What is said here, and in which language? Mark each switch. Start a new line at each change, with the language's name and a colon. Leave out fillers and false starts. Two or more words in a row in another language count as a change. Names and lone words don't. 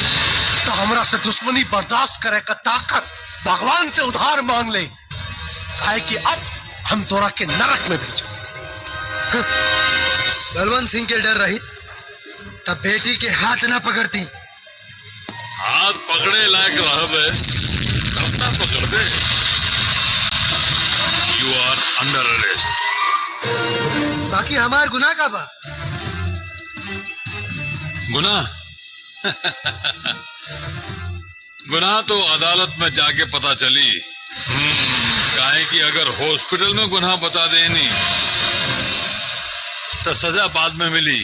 Bhojpuri: तो हमरा से दुश्मनी बर्दाश्त करे का ताकत भगवान से उधार मांग ले, काहे कि अब हम तोरा के नरक में भेजो। बलवंत सिंह के डर रही तब बेटी के हाथ ना पकड़ती। हाथ पकड़े लायक रहे तब ना पकड़ दे।
English: You are under arrest.
Bhojpuri: बाकी हमार गुनाह का बा? गुनाह गुनाह तो अदालत में जाके पता चली। काहे कि अगर हॉस्पिटल में गुनाह बता देनी तो सजा बाद में मिली।